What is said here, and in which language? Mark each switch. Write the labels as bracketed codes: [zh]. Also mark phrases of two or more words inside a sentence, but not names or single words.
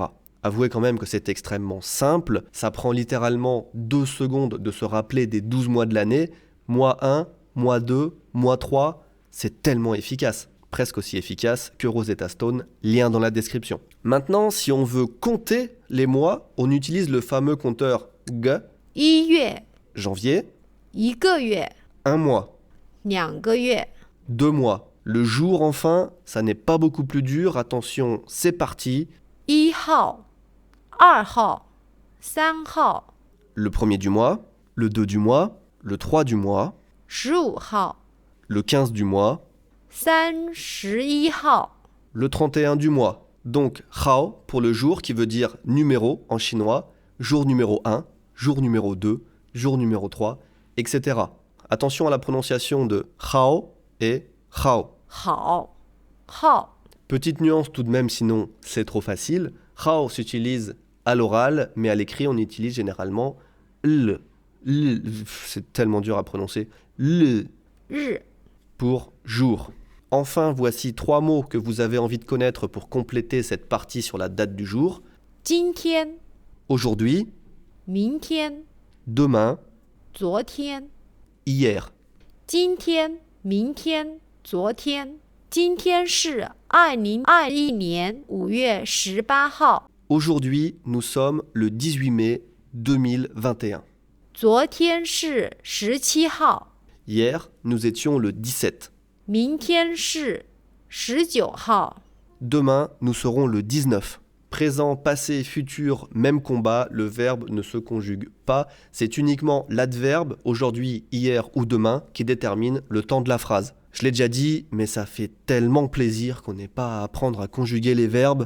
[fr] Avouez quand même que c'est extrêmement simple, ça prend littéralement 2 secondes de se rappeler des 12 mois de l'année, mois 1, mois 2, mois 3, c'est tellement efficace. Presque aussi efficace que Rosetta Stone, lien dans la description. Maintenant, si on veut compter les mois, on utilise le fameux compteur G, [zh] 1月 [fr] janvier, [zh] 1个月 [fr] un mois, [zh] 2 个月 [fr] 2 mois. Le jour, enfin, ça n'est pas beaucoup plus dur. Attention, c'est parti. [zh] 1 号、2号、3号、 [fr] Le premier du mois, le 2 du mois, le 3 du mois, [zh] 15号、 [fr] le 15 du mois, [zh] 31号、 [fr] le 31 du mois. Donc, hao pour le jour qui veut dire numéro en chinois, jour numéro 1, jour numéro 2, jour numéro 3, etc. Attention à la prononciation de hao et hao. [zh] 好、号、 [fr] Petite nuance tout de même, sinon c'est trop facile. Hao s'utilise à l'oral, mais à l'écrit on utilise généralement l. C'est tellement dur à prononcer. L [zh] 日、 [fr] pour jour. Enfin, voici 3 mots que vous avez envie de connaître pour compléter cette partie sur la date du jour. [zh] 今天、 [fr] Aujourd'hui, [zh] 明天、 [fr] demain, [zh] 昨天、 [fr] hier. [zh] 今天、明天、昨天。今天是2021年5月18号。 [fr] Aujourd'hui, nous sommes le 18 mai 2021. [zh] 昨天是17号。 [fr] Hier, nous étions le 17. [zh] 明天是19号。 [fr] Demain, nous serons le 19. Présent, passé, futur, même combat, le verbe ne se conjugue pas. C'est uniquement l'adverbe, aujourd'hui, hier ou demain, qui détermine le temps de la phrase. Je l'ai déjà dit, mais ça fait tellement plaisir qu'on n'ait pas à apprendre à conjuguer les verbes.